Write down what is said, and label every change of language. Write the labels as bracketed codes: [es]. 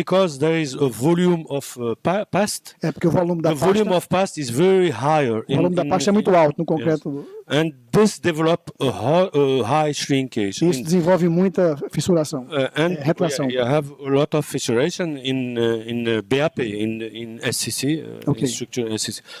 [en] Because there is a volume of past. [pt] Porque o volume da pasta. [en] The volume of past is very higher. [pt] O volume da pasta é muito alto no concreto. [en] Yes. And this develop a high shrinkage. [pt] Isso desenvolve muita fissuração, retração. [en] You have a lot of fissuration in BAP, in SCC, in structure SCC.